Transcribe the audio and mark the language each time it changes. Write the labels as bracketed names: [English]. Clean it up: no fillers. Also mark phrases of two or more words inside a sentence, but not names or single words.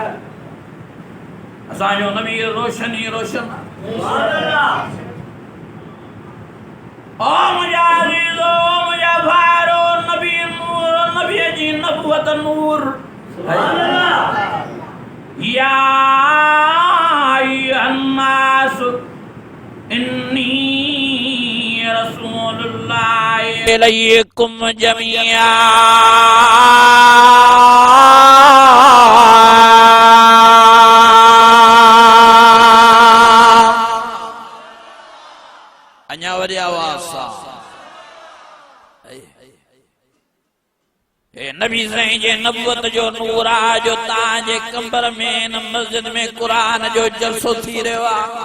[Sindhi] असांजो नबी रोशन ई रोशन आहे। ओ मुंहिंजा अज़ीज़ो मुंहिंजा भाइरो नबी नूर नबीअ जी नबूवत नूर। [Arabic] يا أيها الناس إني رسول الله إليكم جميعا. [Sindhi] अञा वरी आवाज़ सां हे नबी साईं जे नबूवत जो नूर आहे जो तव्हांजे कंबर में न मस्जिद में क़ुरान जो जलसो थी रहियो आहे।